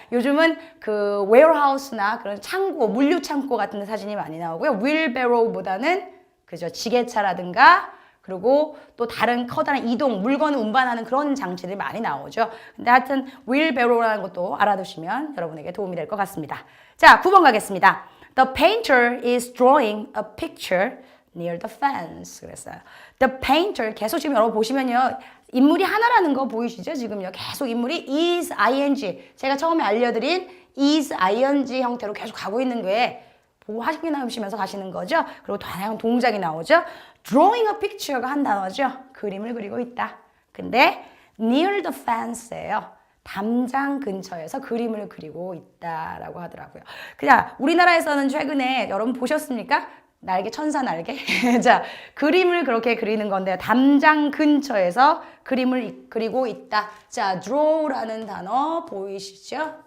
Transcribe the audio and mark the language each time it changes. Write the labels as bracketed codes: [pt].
[ko] 요즘은 그 warehouse나 그런 창고, 물류 창고 같은 데 사진이 많이 나오고요. wheelbarrow보다는 그죠, 지게차라든가 그리고 또 다른 커다란 이동, 물건을 운반하는 그런 장치들이 많이 나오죠. 근데 하여튼 wheelbarrow라는 것도 알아두시면 여러분에게 도움이 될 것 같습니다. 자, 9번 가겠습니다. [en] The painter is drawing a picture near the fence. [ko] 그랬어요. The painter, 계속 지금 여러분 보시면요. 인물이 하나라는 거 보이시죠? 지금요. 계속 인물이 is, ing. 제가 처음에 알려드린 is, ing 형태로 계속 가고 있는 게 보고 확인하시면서 가시는 거죠. 그리고 다양한 동작이 나오죠. [en] Drawing a picture [ko] 가 한 단어죠. 그림을 그리고 있다. 근데 [en] near the fence [ko] 예요. 담장 근처에서 그림을 그리고 있다라고 하더라고요. 그냥 우리나라에서는 최근에 여러분 보셨습니까? 날개, 천사 날개? 자, 그림을 그렇게 그리는 건데요. 담장 근처에서 그림을 그리고 있다. 자, draw라는 단어 보이시죠?